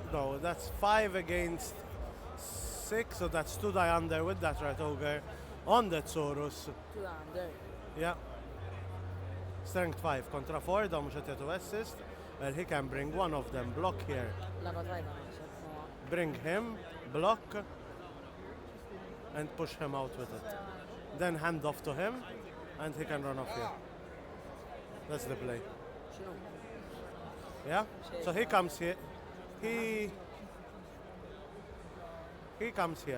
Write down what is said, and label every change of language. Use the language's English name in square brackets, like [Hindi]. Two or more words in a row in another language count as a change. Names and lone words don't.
[English] No, that's 5 against 6, so that's 2-die under with that Rat Ogre on that Soros. 2 under. Yeah. Strength 5 [Maltese] contra 4, dawn mhux qed jagħtu assist. [English] Well, he can bring one of them, block here. [Maltese] Laba tajba naħseb. [English] Bring him, block, and push him out with it. Then hand off to him, and he can run off here. That's the play. [Maltese] X'inhu? [English] Yeah? So he comes here. He comes here.